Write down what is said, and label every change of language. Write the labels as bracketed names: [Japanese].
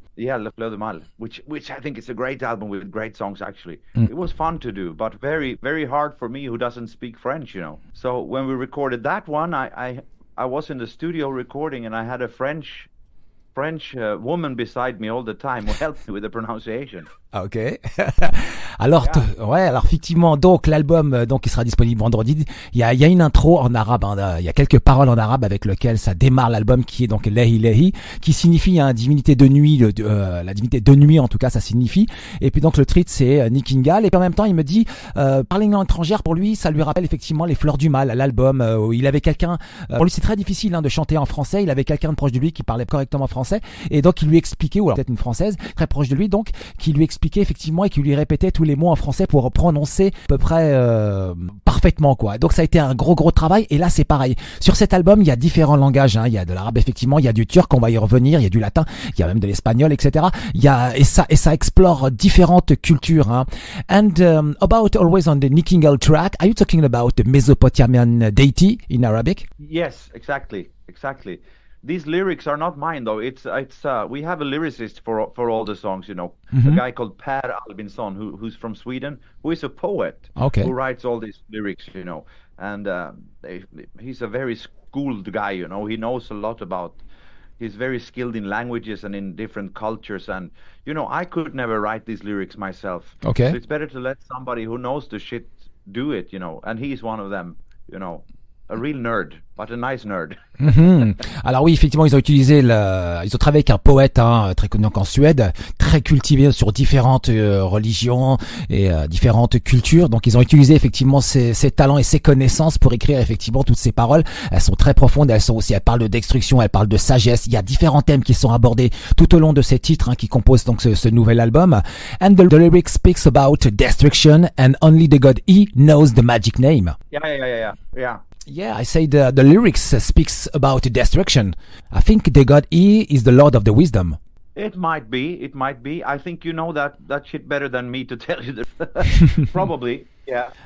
[English] Yeah, Le Fleur de Mal, which I think is a great album with great songs, actually. It was fun to do, but very, very hard for me who doesn't speak French, you know. So when we recorded that one, I was in the studio recording, and I had a French woman beside me all the time who helped me with the pronunciation. Ok. [French] Alors, ouais, alors effectivement, donc l'album, donc il sera disponible vendredi. Il y a une intro en arabe, hein, il y a quelques paroles en arabe avec lesquelles ça démarre l'album, qui est donc Lehi Lehi, qui signifie divinité de nuit, la divinité de nuit en tout cas, ça signifie. Et puis donc le titre c'est Ninkigal. Et puis en même temps, il me dit parler une langue étrangère pour lui, ça lui rappelle effectivement les Fleurs du Mal, l'album où il avait quelqu'un. Pour lui, c'est très difficile de chanter en français. Il avait quelqu'un de proche de lui qui parlait correctement français, et donc il lui expliquait, ou alors peut-être une française très proche de lui, donc qui lui expliquait effectivement et qui lui répétait tous les mots en français pour prononcer à peu près parfaitement, quoi. Donc ça a été un gros travail. Et là c'est pareil, sur cet album il y a différents langages, hein. Il y a de l'arabe effectivement, il y a du turc, on va y revenir, il y a du latin, il y a même de l'espagnol, etc. Et ça explore différentes cultures, hein. [English] And about always on the Ninkigal track, are you talking about the Mesopotamian deity in Arabic? Yes, exactly. These lyrics are not mine, though. It's we have a lyricist for all the songs, you know, a guy called Per Albinson, who's from Sweden, who is a poet, who writes all these lyrics, you know, and he's a very schooled guy, you know. He knows a lot about. He's very skilled in languages and in different cultures, and you know, I could never write these lyrics myself. Okay. So it's better to let somebody who knows the shit do it, you know, and he's one of them, you know. A real nerd, but a nice nerd. [French] Alors oui, effectivement, ils ont travaillé avec un poète, hein, très connu en Suède, très cultivé sur différentes religions et différentes cultures. Donc ils ont utilisé effectivement ses talents et ses connaissances pour écrire effectivement toutes ces paroles. Elles sont très profondes, elles parlent de destruction, elles parlent de sagesse. Il y a différents thèmes qui sont abordés tout au long de ces titres, hein, qui composent donc ce nouvel album. [English] And the lyric speaks about destruction, and only the god E knows the magic name. Yeah. Yeah, I say the lyrics speaks about destruction. I think the god E is the Lord of the Wisdom. It might be. I think you know that shit better than me to tell you that. Probably, yeah.